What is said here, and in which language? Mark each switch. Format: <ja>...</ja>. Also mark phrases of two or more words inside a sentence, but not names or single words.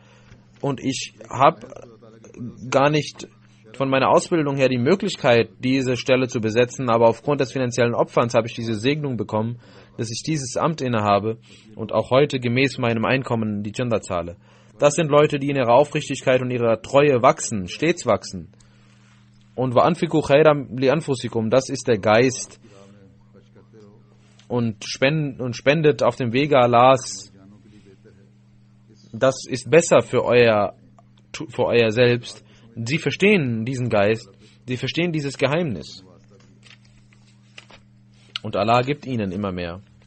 <de>Und ich habe gar nicht von meiner Ausbildung her die Möglichkeit, diese Stelle zu besetzen, aber aufgrund des finanziellen Opferns habe ich diese Segnung bekommen, dass ich dieses Amt innehabe und auch heute gemäß meinem Einkommen die Janda zahle. Das sind Leute, die in ihrer Aufrichtigkeit und ihrer Treue wachsen, stets wachsen. Und</de> <ar>وَأَنْفِقُوا خَيْرًا لِأَنْفُسِكُمْ,</ar> <de>das ist der Geist. Und spendet auf dem Wege Allahs. Das ist besser für euer Selbst. Sie verstehen diesen Geist. Sie verstehen dieses Geheimnis. Und Allah gibt ihnen immer mehr.</de>